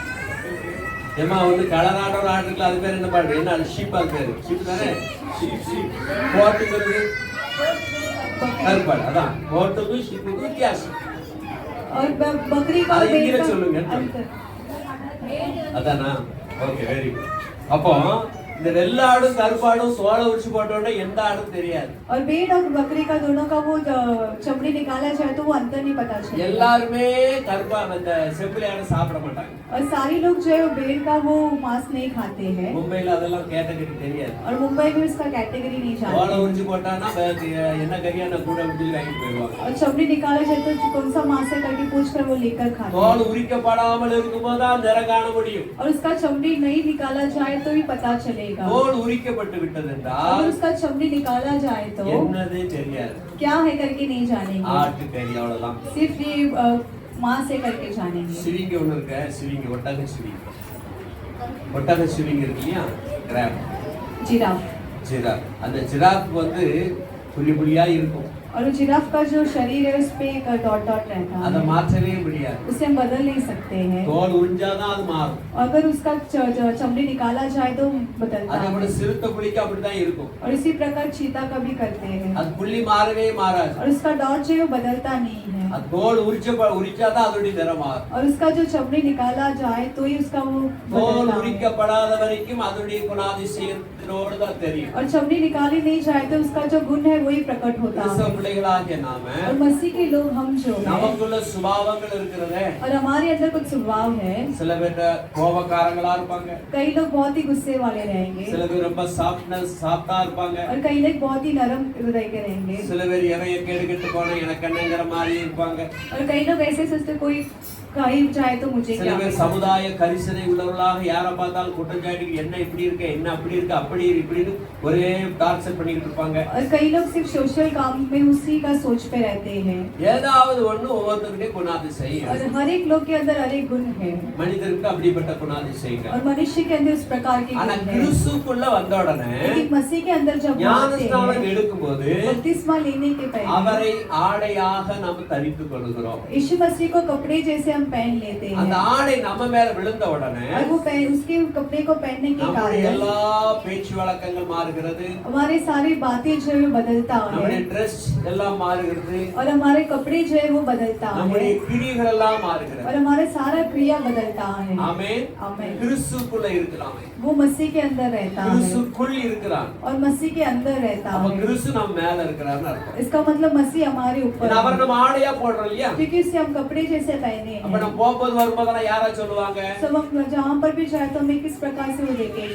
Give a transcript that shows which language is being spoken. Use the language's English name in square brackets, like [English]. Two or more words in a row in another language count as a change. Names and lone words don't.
[Tamil] ஏமா வந்து கலராட ஒரு ஆடு இருக்குல்ல, அது பேர் என்ன பாடு? என்ன அது? ஷீப். அது பேரு ஷீப் தானே? ஷீப். கோட்டுங்கிறது கருப்பாடு. அதான் கோட்டுக்கும் ஷீப்புக்கும் வித்தியாசம். [Hindi] और बकरी का [Tamil] அது [Hindi] मेड [Tamil] இங்கிலீஷ் [Hindi] का [Tamil] சொல்லுங்க. [Hindi] अंतर [Tamil] அதானா? ஓகே, [English] very good. [Tamil] அப்போ இந்த வெள்ளாடும் கருப்பாடும் தோலை உரிச்சு போட்டோட எந்த ஆடும் தெரியாது. [Hindi] और भेड़ और बकरी का दोनों का वो चमड़ी निकाला जाए तो वो अंतर नहीं पता चलेगा [Tamil] எல்லாருமே கருப்பா அந்த செம்பிளி ஆடு சாப்பிட மாட்டாங்க. [Hindi] और सारे लोग जो है वो भेड़ का वो मांस नहीं खाते हैं [Tamil] மும்பைல அதெல்லாம் கேட்டகரி தெரியாது. [Hindi] और मुंबई में उसका कैटेगरी नहीं [Tamil] தோலை [Hindi] जानते [Tamil] உரிச்சு போட்டானா என்ன கறியான கூட சொல்லி வாங்கிட்டு போயிடுவாங்க. [Hindi] और चमड़ी निकाला जाए तो कौन सा मांस है करके पूछ कर वो लेकर खाते हैं [Tamil] தோல் உரிக்கப்படாமல் இருக்கும்போது தான் நிறம் காண முடியும். [Hindi] और उसका चमड़ी नहीं निकाला जाए तो ही पता चलेगा [Tamil] தோல் உரிக்கப்பட்டு விட்டது என்றால் [Hindi] अगर उसका चमड़ी निकाला जाए तो [Tamil] என்னதே தெரியாது. [Hindi] क्या है करके नहीं जानेंगे [Tamil] ஆட்டு கறி அவ்வளவுதான். [Hindi] सिर्फ ये मांस है करके जानेंगे [Tamil] சிவிங்க ஒண்ணு இருக்க, சிவிங்க ஒட்டக சிவிங்க. ஒட்டக சிவிங்க இருக்கு இல்லையா? கிராப், [Hindi] जिराफ [Tamil] ஜிராஃப். அந்த ஜிராஃப் வந்து புள்ளி புள்ளியா இருக்கும். [Hindi] और जिराफ का जो शरीर है उस पे एक [English] dot dot [Hindi] रहता [Tamil] அதை [Hindi] है [Tamil] மாற்றவே முடியாது. [Hindi] उसे हम बदल नहीं सकते हैं [Tamil] தோல் உரிஞ்சாதான் அது மாறும். [Hindi] अगर उसका चमड़ी निकाला जाए तो बदलता [Tamil] அதே போல [Hindi] है [Tamil] சிறுத்தை புலிக்கு அப்படிதான் இருக்கும். [Hindi] और इसी प्रकार चीता का भी करते हैं [Tamil] அது புள்ளி மாறவே மாறாது. [Hindi] और उसका डॉट जो है वो बदलता नहीं है [Tamil] அது தோல் உரிச்சாதான் அதோடைய நிறம் மாறும். [Hindi] और उसका जो चमड़ी निकाला जाए तो ही उसका वो [Tamil] தோல் [Hindi] बदलता है [Tamil] உரிக்கப்படாத வரைக்கும் அதோடைய குணாதிசயத்தினோடு தான் தெரியும். [Hindi] और चमड़ी निकाली नहीं जाए तो उसका जो गुण है वही प्रकट होता [Tamil] கிறிஸ்தவ [Hindi] है [Tamil] பிள்ளைகளாகிய நாம [Hindi] और मसीह के लोग हम जो है [Tamil] நமக்குள்ள சுபாவங்கள் இருக்கிறதே. [Hindi] और हमारे अंदर कुछ स्वभाव है [Tamil] சில பேர் கோபக்காரங்களா இருப்பாங்க, [Hindi] कई लोग बहुत ही गुस्से वाले रहेंगे [Tamil] சில பேர் ரொம்ப சாஃப்டா இருப்பாங்க, [Hindi] और कई लोग बहुत ही नरम हृदय के रहेंगे [Tamil] சில பேர் எவைய கேடுகெட்டு போன எனக்கு என்னங்கிற மாதிரி இருப்பாங்க. [Hindi] और कई लोग ऐसे सोचते कोई कहीं जाए तो मुझे [Tamil] சில [Hindi] क्या [Tamil] பேர் [Hindi] मिलेगा? [Tamil] சமுதாய கரிசனை உள்ளவர்களாக யாரை பார்த்தாலும் குற்றச்சாட்டு என்ன இப்படி இருக்க என்ன அப்படி இருக்க அப்படி இப்படின்னு ஒரே டார்ச்சர் பண்ணிக்கிட்டு இருப்பாங்க. [Hindi] और कई लोग सिर्फ सोशल काम में उसी का सोच पे रहते हैं [Tamil] ஏதாவது ஒண்ணு ஒவ்வொருத்தருக்கே குணாதிசயம். [Hindi] और हर एक लोग के अंदर हर एक गुण है [Tamil] மனிதருக்கு அப்படிப்பட்ட குணாதிசயங்கள். [Hindi] और मनुष्य के अंदर उस प्रकार के [Tamil] ஆனா [Hindi] गुण है। [Tamil] கிறிஸ்துக்குள்ள வந்த உடனே [Hindi] लेकिन मसीह के अंदर जब हम आते [Tamil] ஞானஸ்நானம் [Hindi] हैं [Tamil] எடுக்கும்போது [Hindi] बपतिस्मा लेने के पहले [Tamil] அவரை ஆடையாக நாம் தரித்துக் கொள்கிறோம். [Hindi] यीशु मसीह को कपड़े जैसे हम पहन लेते [Tamil] அந்த [Hindi] हैं [Tamil] ஆடை நம்ம மேல விழுந்த உடனே [Hindi] और वो उसके कपड़े को पहनने के [Tamil] நம்முடைய [Hindi] कारण [Tamil] எல்லா பேச்சு வழக்கங்கள் மாறுகிறது, [Hindi] हमारे सारी बातें जो है वो बदलता [Tamil] நம்முடைய [Hindi] है [Tamil] ட்ரெஸ் எல்லாம் மாறுகிறது, [Hindi] और हमारे कपड़े जो है वो बदलता है [Tamil] நம்முடைய கிரியைகள் எல்லாம் மாறுகிறது. [Hindi] और हमारा सारा क्रिया बदलता है [Tamil] ஆமென். [Hindi] आमीन। [Tamil] கிறிஸ்துக்குள்ள இருக்கிறான், [Hindi] वो मसीह के अंदर रहता है [Tamil] கிறிஸ்துக்குள் இருக்கிறான். [Hindi] और मसीह के अंदर रहता [Tamil] அப்ப [Hindi] है [Tamil] கிறிஸ்து நம்ம மேல இருக்கிறான்னு அர்த்தம். [Hindi] इसका मतलब मसीह हमारे ऊपर [Tamil] ஏன்னா அவர் [Hindi] है [Tamil] நம்ம ஆடையா போடுறோம் இல்லையா? [Hindi] क्योंकि उससे हम कपड़े जैसे पहने [Tamil] அப்ப [Hindi] हैं [Tamil] நம்ம போகும்போது வரும்போதெல்லாம் யாரா சொல்லுவாங்க? [Hindi] सब हम जहाँ पर भी जाए तो हमें किस प्रकार से वो देखेंगे